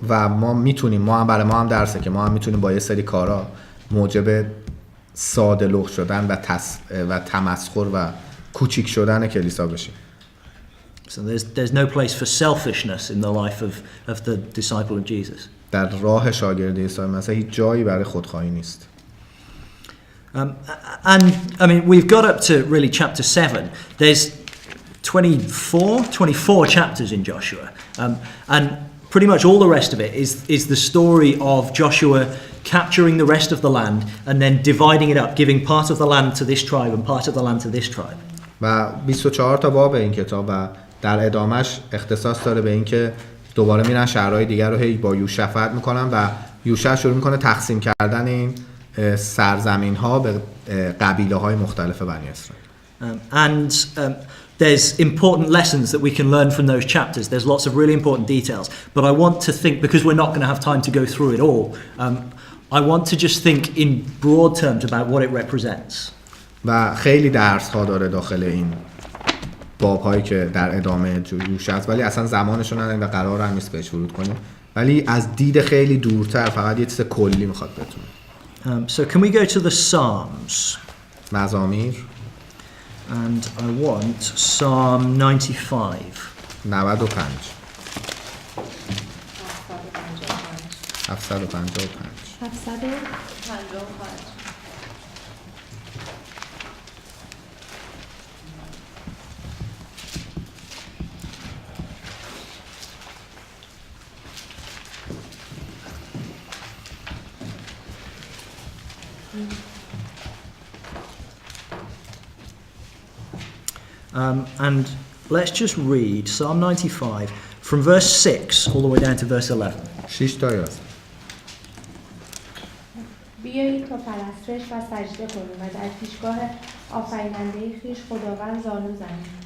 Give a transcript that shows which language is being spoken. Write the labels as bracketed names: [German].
[Persian] و ما برای ما هم درسه که ما هم میتونیم با یه سری کارا موجب ساده لوح شدن و تمسخر و کوچیک شدن کلیسا بشیم. [English] So there's no place for selfishness in the life of the disciple of Jesus. [Persian] در راه شاگرد عیسی مسیح هیچ جایی برای خودخواهی نیست. [English] And I mean, we've got up to really chapter 7. There's 24 chapters in Joshua. And pretty much all the rest of it is the story of Joshua capturing the rest of the land and then dividing it up, giving part of the land to this tribe and part of the land to this tribe. [Persian] و 24 تا باب این کتاب و در ادامش اختصاص داره به اینکه دوباره میرن شهرهای دیگر رو هی با یوشع فتح میکنن و یوشع شروع میکنه تقسیم کردن این سرزمین ها به قبیله های مختلف بنی اسرائیل. [English] There's important lessons that we can learn from those chapters. There's lots of really important details. But I want to think, because we're not going to have time to go through it all, I want to just think in broad terms about what it represents. [Persian] و خیلی درس ها داره داخل این باب هایی که در ادامه یوشع است، ولی اصلا زمانشون نداریم و قرار هم نیست بهش ورود کنیم، ولی از دید خیلی دورتر فقط یه چیز کلی میخواد بتونه. [English] So can we go to the Psalms? [Persian] مزامیر. [English] And I want Psalm 95. [Persian] 95. 755. [English] And let's just read Psalm 95 from verse 6 all the way down to verse 11. [Persian] 6 تا 11. بیایید تا پرستش و سجده کنیم و در پیشگاه آفریننده خویش خداوند زانو زنیم.